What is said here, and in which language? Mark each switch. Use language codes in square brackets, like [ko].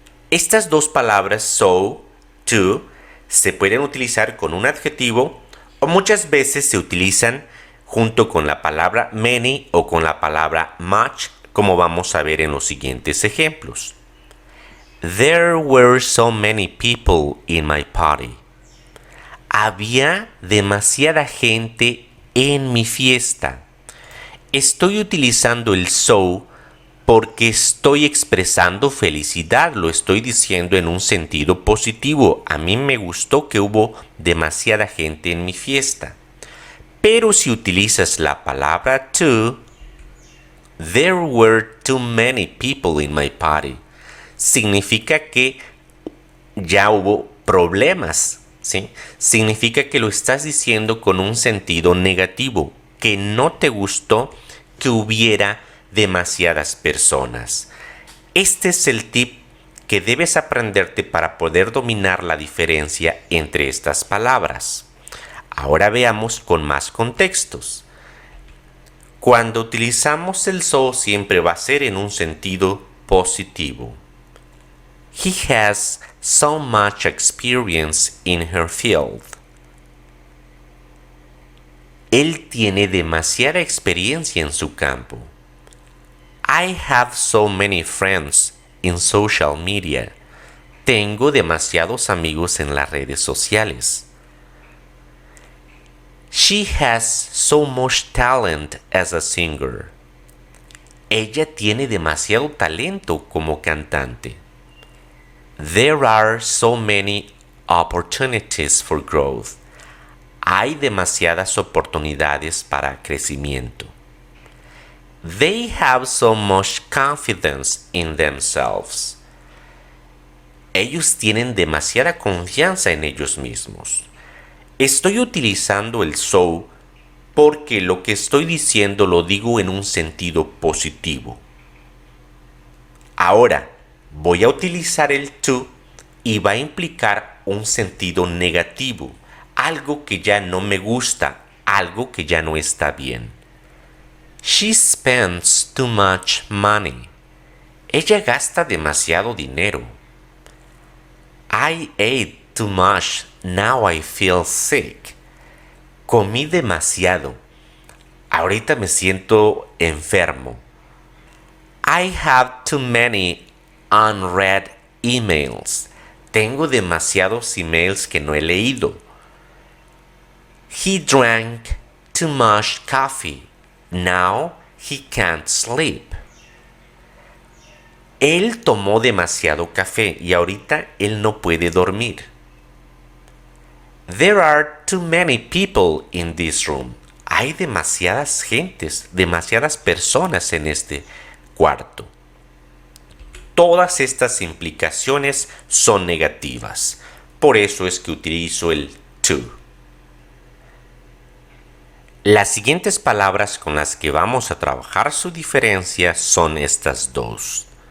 [es] Estas dos palabras, so, to, se pueden utilizar con un adjetivo o muchas veces se utilizan junto con la palabra many o con la palabra much como vamos a ver en los siguientes ejemplos. [en] There were so many people in my party. [es] Había demasiada gente en mi fiesta. Estoy utilizando el so porque estoy expresando felicidad, lo estoy diciendo en un sentido positivo. A mí me gustó que hubo demasiada gente en mi fiesta. Pero si utilizas la palabra to, [en] there were too many people in my party, [es] significa que ya hubo problemas, ¿sí? Significa que lo estás diciendo con un sentido negativo, que no te gustó que hubiera demasiadas personas. Este es el tip que debes aprenderte para poder dominar la diferencia entre estas palabras. Ahora veamos con más contextos. Cuando utilizamos el so siempre va a ser en un sentido positivo. [en] He has so much experience in her field. [es] Él tiene demasiada experiencia en su campo. [en] I have so many friends in social media. [es] Tengo demasiados amigos en las redes sociales. [en] She has so much talent as a singer. [es] Ella tiene demasiado talento como cantante. [en] There are so many opportunities for growth. [es] Hay demasiadas oportunidades para crecimiento. [en] They have so much confidence in themselves. [es] Ellos tienen demasiada confianza en ellos mismos. Estoy utilizando el so porque lo que estoy diciendo lo digo en un sentido positivo. Ahora voy a utilizar el to y va a implicar un sentido negativo, algo que ya no me gusta, algo que ya no está bien. [en] She spends too much money. [es] Ella gasta demasiado dinero. [en] I ate too much. Now I feel sick. [es] Comí demasiado. Ahorita me siento enfermo. [en] I have too many unread emails. [es] Tengo demasiados emails que no he leído. [en] He drank too much coffee. Now he can't sleep. [es] Él tomó demasiado café y ahorita él no puede dormir. [en] There are too many people in this room. [es] Hay demasiadas gentes, demasiadas personas en este cuarto. Todas estas implicaciones son negativas. Por eso es que utilizo el to. Las siguientes palabras con las que vamos a trabajar su diferencia son estas dos.